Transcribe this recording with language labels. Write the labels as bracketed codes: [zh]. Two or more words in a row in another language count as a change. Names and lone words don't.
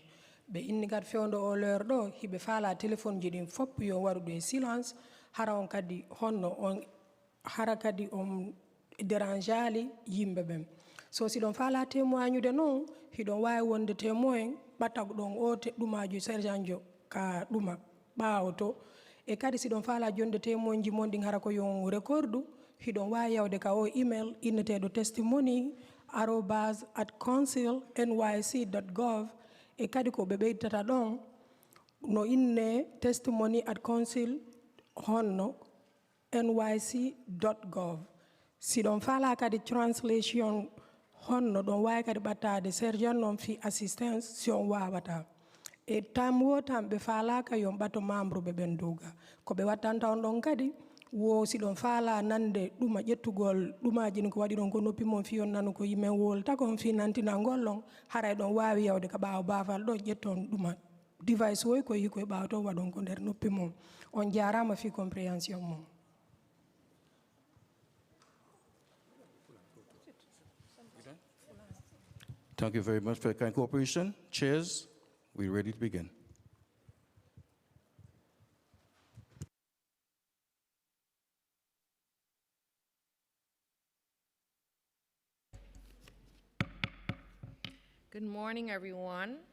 [ff] Ɓe inni kat fewndo o l'heure ɗo hiɓe faala téléphone ji ɗin fopp yo waɗuɗo e silence hara on kadi honno on hara kadi on dérangeali yimɓe ɓen. So siɗon faala témoignude noon hiɗon wawi wonde témoin ɓatta ɗon o ɗumaju sergent jo ka ɗuma ɓaawo to e kadi siɗon faala jonde témoin ji mon ɗin hara ko yon recordu hiɗon wawi yawde ka o email inneteɗo testimony@council.nyc.gov e kadi ko ɓe ɓeydata ɗon no inne testimony@council honno nyc.gov. siɗon faala kadi translation honno ɗon wawi kadi ɓattade sergent noon fi assistance si on wawata e tam wo tam ɓe faalaka yon ɓato membre ɓe ɓen duga ko ɓe wattanta on ɗon kadi wo siɗon faala nande ɗuma ƴettugol ɗumaji ni ko waɗi ɗon ko noppi mon fi on nanu ko yimen wolta kon fi nantinangol ɗon haray ɗon wawi yawde ka ɓaawo baafal ɗo ƴetton ɗuma device woy ko yi koye ɓaawa to waɗon ko nder noppi mon on jarama fi compréhension mon. [en] Thank you very much for your kind cooperation. Chairs, we're ready to begin. Good morning, everyone.